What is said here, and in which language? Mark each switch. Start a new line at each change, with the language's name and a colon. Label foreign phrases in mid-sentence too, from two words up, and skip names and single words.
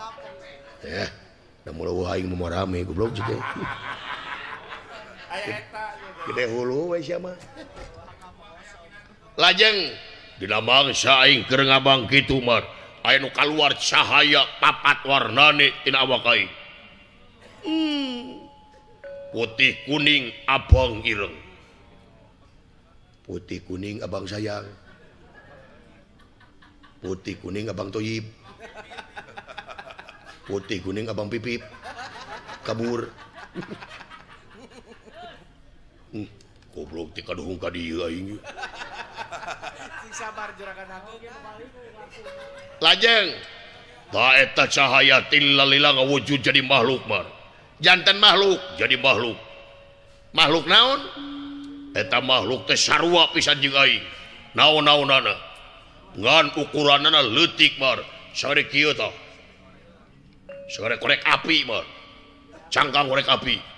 Sundanese: Da mulai aing mau rame goblok juga. Aya eta gede hulu we sia mah. Lajeng dina mangsa aing keur ngabang kitu mar aya nu kaluar cahaya papat warnane tina awak aing
Javanese: putih kuning abang ireng putih kuning abang
Sundanese: sayang
Javanese: putih kuning abang
Sundanese: toyib
Javanese: putih kuning abang
Sundanese: pipip kabur goblok ti kaduhung ka dieu aing sabar juragan aku lajeng ta eta cahaya tilalila ngawujud jadi makhluk mar jantan makhluk jadi makhluk makhluk naon eta makhluk teh sarua pisan jeung aing naon-naonana ngan ukuranana leutik mar sagede kieu tah sagede korek api mar cangkang korek api